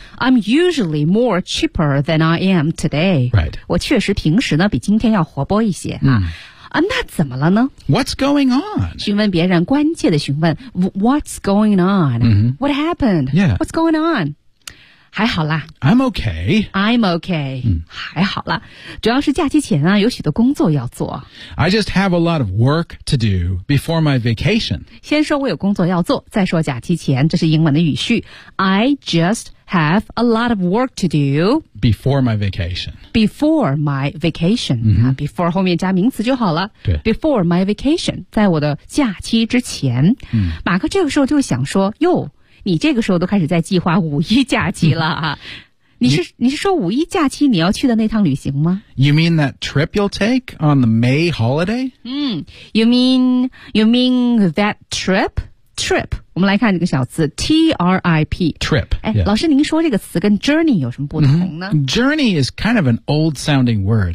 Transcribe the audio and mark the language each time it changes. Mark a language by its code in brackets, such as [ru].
[en] I'm usually more chipper than I am today. Right. [zh] 我确实平时呢比今天要活泼一些。那怎么了呢？ [en] What's going on? [zh] 询问别人，关切的询问。 [en] What's going on?、 Mm-hmm. What happened? Yeah. What's going on? [zh] 还好啦 [en] I'm okay、 [zh] 还好啦主要是假期前啊有许多工作要做 [en] I just have a lot of work to do before my vacation [zh] 先说我有工作要做再说假期前这是英文的语序 [en] I just have a lot of work to do before my vacation before my vacation、 [zh] before 后面加名词就好了对 [en] before my vacation [zh] 在我的假期之前、马克这个时候就想说哟你这个时候都开始在计划五一假期了啊。你是说五一假期你要去的那趟旅行吗 [en] ?You mean that trip you'll take on the May holiday?、 You mean that trip? Trip. [zh] 我们来看这个小词 ,T-R-I-P. [en] Trip.、 [zh] 老师您说这个词跟 journey 有什么不同呢、 [en] Journey is kind of an old sounding word.